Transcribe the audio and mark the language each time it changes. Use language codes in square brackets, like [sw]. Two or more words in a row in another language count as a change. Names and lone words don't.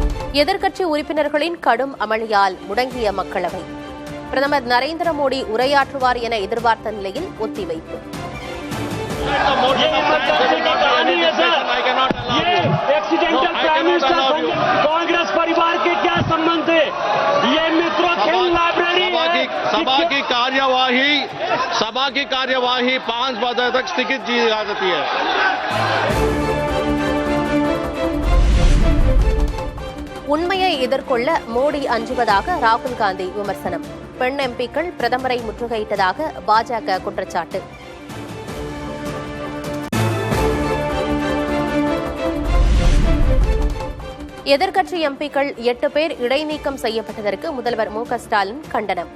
[ta] எதிர்க்கட்சி உறுப்பினர்களின் கடும் அமளியால் முடங்கிய மக்களவை. பிரதமர் நரேந்திர மோடி உரையாற்றுவார் என எதிர்பார்த்த நிலையில் ஒத்திவைப்பு. [hi] सभा की कार्यवाही 5 बजे तक स्थगित की जा सकती है. [ta] உண்மையை எதிர்கொள்ள மோடி அஞ்சுவதாக ராகுல் காந்தி விமர்சனம். பெண் எம்பிக்கள் பிரதமரை முற்றுகையிட்டதாக பாஜக குற்றச்சாட்டு. எதிர்க்கட்சி எம்பிக்கள் 8 பேர் இடைநீக்கம் செய்யப்பட்டதற்கு முதல்வர் மு க ஸ்டாலின் கண்டனம்.